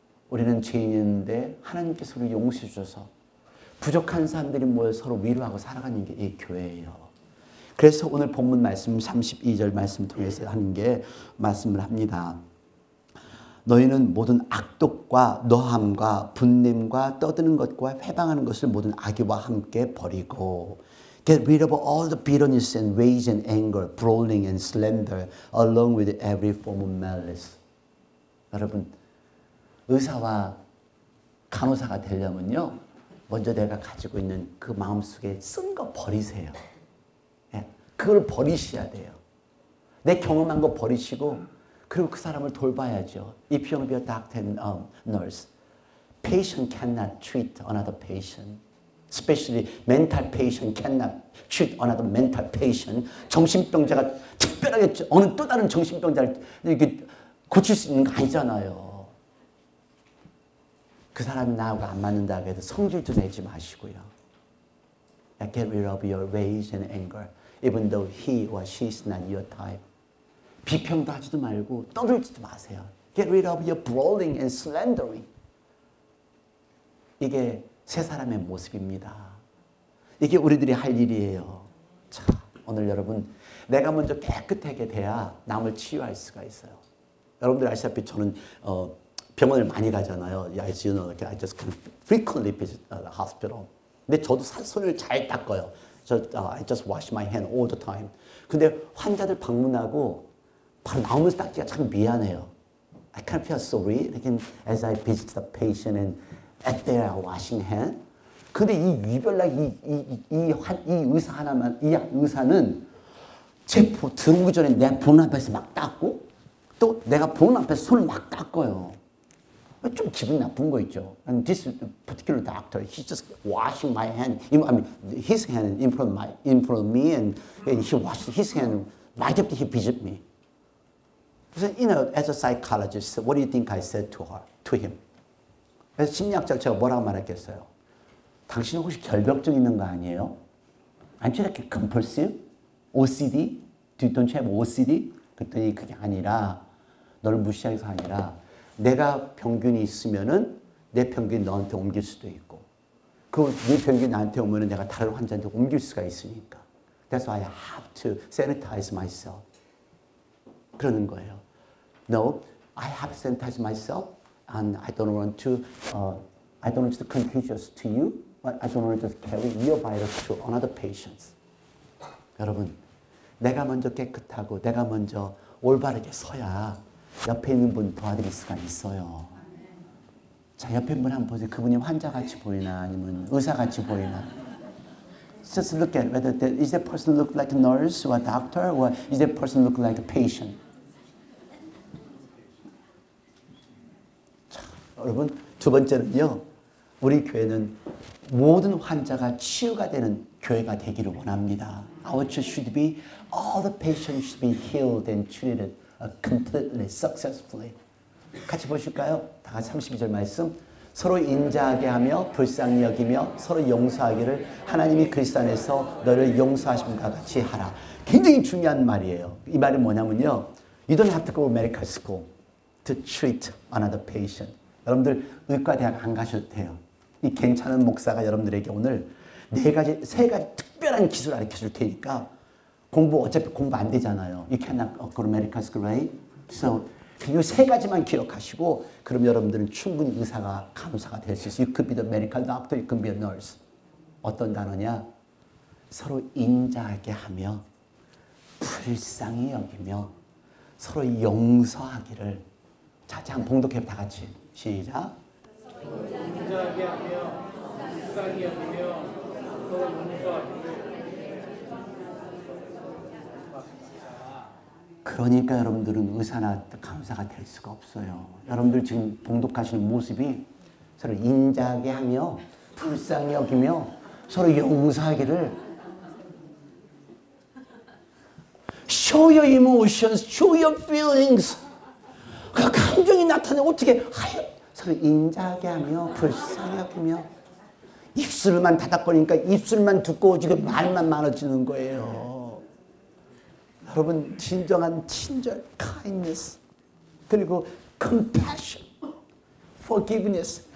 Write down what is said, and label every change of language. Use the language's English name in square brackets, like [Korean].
[Korean] 우리는 죄인인데 하나님께서 우리를 용서해 주셔서 부족한 사람들이 모여 서로 위로하고 살아가는 게 이 교회예요. 그래서 오늘 본문 말씀 32절 말씀 통해서 하는 게 말씀을 합니다. 너희는 모든 악독과 노함과 분냄과 떠드는 것과 회방하는 것을 모든 악의와 함께 버리고 [English] Get rid of all the bitterness and rage and anger, brawling and slander, along with every form of malice. [Korean] 여러분, 의사와 간호사가 되려면요, 먼저 내가 가지고 있는 그 마음속에 쓴 거 버리세요. 예, 그걸 버리셔야 돼요. 내 경험한 거 버리시고, 그리고 그 사람을 돌봐야죠. [English] If you want to be a doctor and nurse, patient cannot treat another patient. Especially mental patient cannot treat another mental patient. [Korean] 정신병자가 특별하게 어느 또 다른 정신병자를 이렇게 고칠 수 있는 거 아니잖아요. 그 사람이 나하고 안 맞는다고 해도 성질도 내지 마시고요. [English] Get rid of your rage and anger, even though he or she is not your type. [Korean] 비평도 하지도 말고 떠들지도 마세요. [English] Get rid of your brawling and slandering. [Korean] 이게 세 사람의 모습입니다. 이게 우리들이 할 일이에요. 자, 오늘 여러분, 내가 먼저 깨끗하게 돼야 남을 치유할 수가 있어요. 여러분들 아시다시피 저는 병원을 많이 가잖아요. [English] As you know, I just frequently visit the hospital. [Korean] 근데 저도 손을 잘 닦아요. [English] I just wash my hand all the time. [Korean] 근데 환자들 방문하고 바로 나오면서 닦기가 참 미안해요. [English] I kind of feel sorry as I visit the patient and at their washing hand. [Korean] 근데 이 유별나 이 의사 하나만, 이 의사는 제 들어오기 전에 내 보는 앞에서 막 닦고 또 내가 보는 앞에서 손을 막 닦아요. 좀 기분 나쁜 거 있죠. [English] And this particular doctor, he's just washing my hand. I mean, his hand in front of me, and he washed his hand right after he visited me. So, as a psychologist, what do you think I said to him? [Korean] 그래서 심리학자로 제가 뭐라고 말했겠어요? 당신은 혹시 결벽증 있는 거 아니에요? [English] Aren't you like compulsive? OCD? Don't you have OCD? [Korean] 그랬더니 그게 아니라 너를 무시해서 아니라 내가 병균이 있으면은 내 병균이 너한테 옮길 수도 있고 네 병균이 나한테 오면은 내가 다른 환자한테 옮길 수가 있으니까 [English] That's why I have to sanitize myself. [Korean] 그러는 거예요. [English] No, I have to sanitize myself and I don't want to contagious to you, but I don't want to carry your virus to another patients. [Korean] 여러분, 내가 먼저 깨끗하고 내가 먼저 올바르게 서야 옆에 있는 분 도와드릴 수가 있어요. 자, 옆에 분 한번 보세요. 그분이 환자같이 보이나 아니면 의사같이 보이나. [English] Just look at whether is that person look like a nurse or a doctor or is that person look like a patient. [Korean] 자, 여러분 두 번째는요. 우리 교회는 모든 환자가 치유가 되는 교회가 되기를 원합니다. [English] Our church should be, all the patients should be healed and treated completely, successfully. [Korean] 같이 보실까요? 다 같이 32절 말씀. 서로 인자하게 하며 불쌍히 여기며 서로 용서하기를 하나님이 그리스도 안에서 너를 용서하심과 같이 하라. 굉장히 중요한 말이에요. 이 말이 뭐냐면요. [English] You don't have to go to medical school to treat another patient. [Korean] 여러분들 의과대학 안 가셔도 돼요. 이 괜찮은 목사가 여러분들에게 오늘 세 가지 특별한 기술을 가르쳐 줄 테니까 어차피 공부 안 되잖아요. [English] You cannot go to medical school, right? [Korean] So, 이 세 가지만 기억하시고 그럼 여러분들은 충분히 의사가 간호사가 될 수 있어요. [English] You could be the medical doctor, you could be a nurse. [Korean] 어떤 단어냐? 서로 인자하게 하며 불쌍히 여기며 서로 용서하기를. 자, 자, 봉독해 다 같이. 시작. 인자하게 하며 불쌍히 여기며 서로 용서하기를. 그러니까 여러분들은 의사나 간호사가 될 수가 없어요. 여러분들 지금 봉독하시는 모습이 서로 인자하게 하며 불쌍히 여기며 서로 용서하기를. [English] Show your emotions, show your feelings. [Korean] 그 감정이 나타내 어떻게 서로 인자하게 하며 불쌍히 여기며. 입술만 다닥거리니까 입술만 두꺼워지고 말만 많아지는 거예요. 여러분 진정한 친절, kindness, 그리고 compassion, forgiveness.